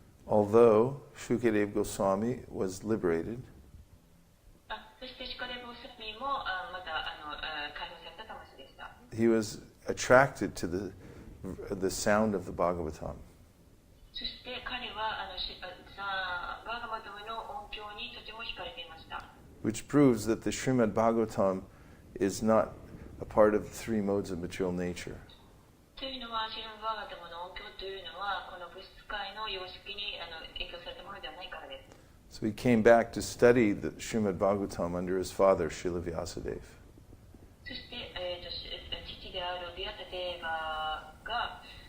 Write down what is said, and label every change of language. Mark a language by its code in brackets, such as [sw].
[en] although Shukadeva Goswami was liberated, [ja] そしてシュカデボースミもまた解放された魂でした。 [en] he was attracted to the sound of the Bhagavatam. [ja] そして彼はバーガバトムの音響にとても惹かれていました。 [en] Which proves that the Srimad Bhagavatam is not a part of the three modes of material nature. [ja] というのは、シリマバーガトムの音響というのは、この物質界の様式に影響されたものではないからです。 [en] So he came back to study the Srimad Bhagavatam under his father, Srila Vyasadeva. [ja] そして、父であるビアサデーバが、